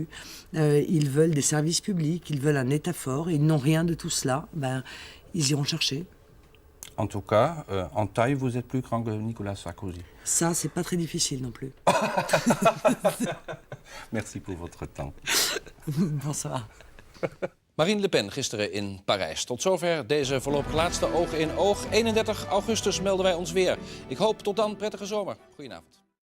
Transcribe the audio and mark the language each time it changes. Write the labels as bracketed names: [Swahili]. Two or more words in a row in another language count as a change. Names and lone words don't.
[French] Ils veulent des services publics, ils veulent un État fort et ils n'ont rien de tout cela. Ils iront chercher. En tout cas, en taille, vous êtes plus grand que Nicolas Sarkozy. Ça, c'est pas très difficile non plus. Merci pour votre temps. Bonsoir. [Dutch] Marine Le Pen gisteren in Parijs. Tot zover deze voorlopig laatste Oog in Oog. 31 augustus melden wij ons weer. Ik hoop tot dan prettige zomer. Goedenavond.